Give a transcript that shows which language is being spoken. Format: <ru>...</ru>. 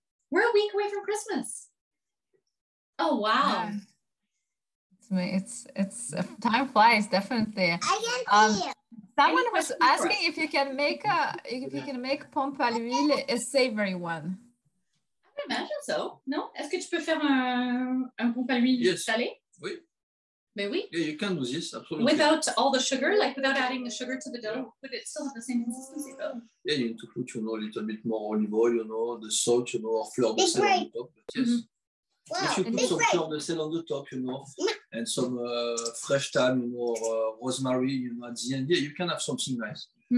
<en>We're a week away from Christmas. Oh, wow. It's time flies, definitely. Someone was asking if you can make pompe à l'huile a savory one. I'm imagine so. No?</en> <fr>Est-ce que tu peux faire un pompe à l'huile salée? Oui. Mais oui.</fr> <en>Yeah, you can do this, absolutely. Without all the sugar, like without adding the sugar to the dough, would it still have the same consistency though? Yeah, you need to put, a little bit more olive oil, the salt, or fleur de sel on the top. But yes. Wow. If you put some fleur de sel on the top, and some fresh thyme, or rosemary, at the end, yeah, you can have something nice.</en>